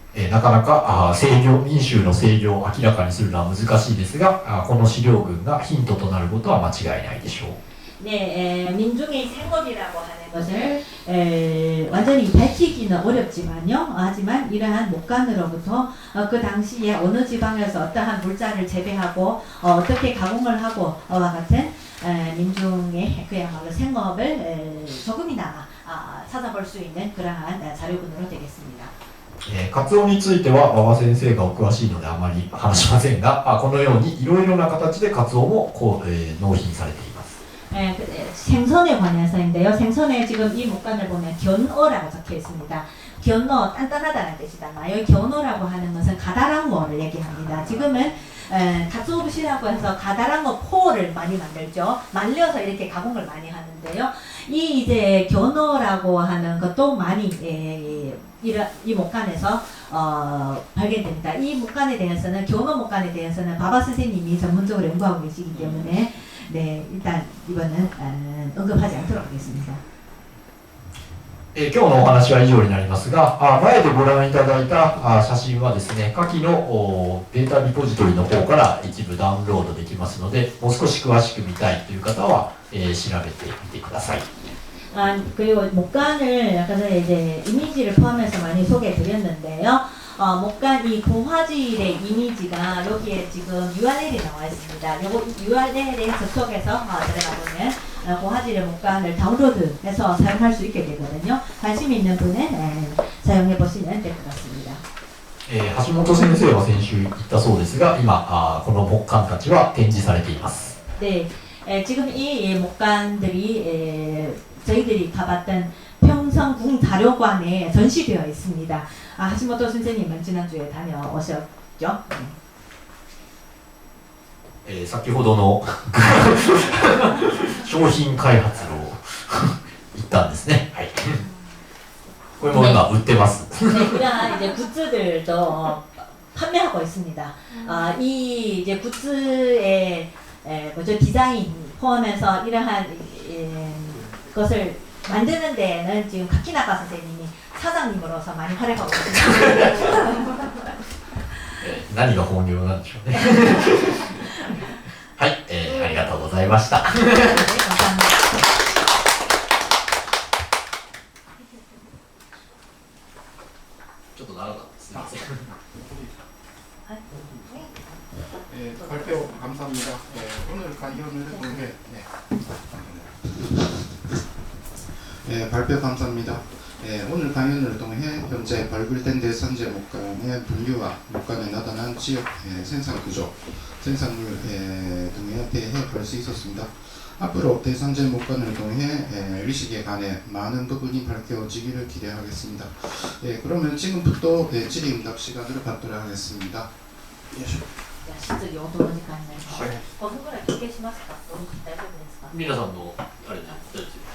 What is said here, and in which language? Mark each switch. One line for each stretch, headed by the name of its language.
Japanese: なかなか民衆の制御を明らかにするのは難しいですが、この資料群がヒントとなることは間違いないでしょう。
Korean: 네, 민중의 생업이라고 하는 것을 완전히 밝히기는 어렵지만요. 하지만 이러한 목간으로부터 그 당시에 어느 지방에서 어떠한 물자를 재배하고 어떻게 가공을 하고 와 같은 민중의 그야말로 생업을 조금이나마 찾아볼 수 있는 그러한 자료군으로 되겠습니다.
Japanese: カツオについては馬場先生がお詳しいのであまり話しませんが、このようにいろいろな形でカツオも納品されています。
Korean: 생선에 관해서인데요. 생선에 지금 이 목간을 보면 견어라고 적혀 있습니다. 견어, 단단하다는 뜻이잖아요. 견어라고 하는 것은 가다랑어를 얘기합니다. 지금은 가츠오부시라고 해서 가다랑어 포를 많이 만들죠. 말려서 이렇게 가공을 많이 하는데요. 이 이제 견어라고 하는 것도 많이 이 목간에서 발견됩니다. 이 목간에 대해서는 견어 목간에 대해서는 바바 선생님이 전문적으로 연구하고 계시기 때문에 네, 일단 이번은 언급하지 않도록 하겠습니다.
Japanese: 今日のお話は以上になりますが、前でご覧いただいた写真はですね、下記のデータリポジトリの方から一部ダウンロードできますので、もう少し詳しく見たいという方は、調べてみてください。
Korean: 그리고 목간을 아까 전에 이제 이미지를 포함해서 많이 소개해드렸는데요. 목간 이 고화질의 이미지가 여기에 지금 URL이 나와 있습니다. 요거 URL에 접속해서 들어가보면 고화질의 목간을 다운로드해서 사용할 수 있게 되거든요. 관심 있는 분은 사용해 보시면 될 것 같습니다.
Japanese: 橋本先生は先週言ったそうですが、今この木簡たちは展示されています。
Korean: 네, 지금 이 목간들이 저희들이 가봤던 평성궁 자료관에 전시되어 있습니다. 하시모토 선생님은 지난주에 다녀오셨죠?
Japanese: 先ほどの商品開発を行ったんですね。はい。これも今売ってます。
Korean: 네, 이러한 이제 굿즈들도 판매하고 있습니다. 이 이제 굿즈의 디자인 포함해서 이러한 것을 만드는 데에는 지금 카키나가 선생님이 사장님으로서 많이 활약하고 있습니다.
Japanese: 何が本業なんでしょうね。はい、ありがとうございました。
Korean: 네, 감사합니다. 좀
Japanese: 長かったです。すみません。
Korean: 발표 감사합니다. 오늘 강연을 통해 발표 감사합니다. 오늘 강연을 통해 현재 발굴된 대산제 목간의 분류와 목간에 나타난 지역 생산 구조, 생산물 등에 대해 볼 수 있었습니다. 앞으로 대산제 목간을 통해 의식에 관해 많은 부분이 밝혀지기를 기대하겠습니다. 그러면 지금부터 질의응답 시간을 갖도록 하겠습니다.
Japanese: 質疑応答の時間になります。5分ぐらい休憩しますか？大丈夫ですか？皆さんのあれで大丈夫です。